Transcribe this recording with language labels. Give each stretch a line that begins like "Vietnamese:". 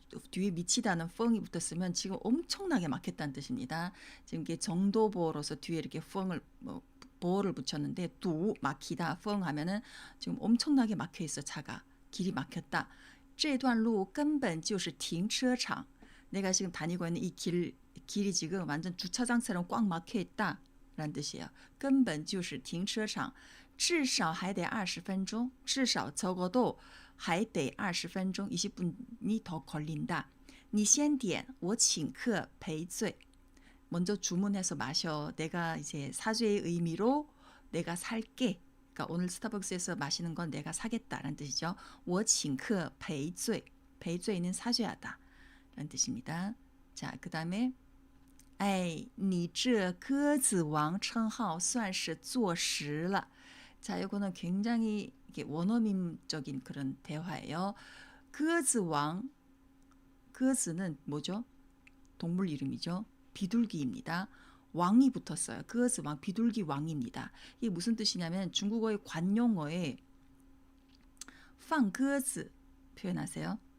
Korean: 뒤에 미치다는 펑이 붙었으면 지금 엄청나게 막혔다는 뜻입니다. 지금 이게 정도보어로서 뒤에 이렇게 펑을 보어를 붙였는데 두 막히다 펑 하면은 지금 엄청나게 막혀 있어. 차가 길이 막혔다.
Chinese: 这段路根本就是停车场.
Korean: 내가 지금 다니고 있는 이 길이 지금 완전 주차장처럼 꽉 막혀 있다 라는 뜻이에요.
Chinese: 根本就是停车场.至少还得20分钟.
Korean: 至少 적어도
Chinese: 还得20分钟,
Korean: 20분이 더 걸린다.
Chinese: 你先点,我请客赔罪.
Korean: 먼저 주문해서 마셔. 내가 이제 사죄의 의미로 내가 살게. 그러니까 오늘 스타벅스에서 마시는 건 내가 사겠다라는 뜻이죠.
Chinese: 我请客赔罪.
Korean: 赔罪는 사죄하다 라는 뜻입니다. 자, 그 다음에
Chinese: 哎,你这鸽子王称号算是坐实了.
Korean: 자, 이거는 굉장히 원어민적인 그런 대화예요. 鸽子王, 鸽子는 뭐죠? 동물 이름이죠. 비둘기입니다. 왕이 붙었어요. 鸽子王, 비둘기 왕입니다. 이게 무슨 뜻이냐면 중국어의 관용어에 放鸽子 표현하세요.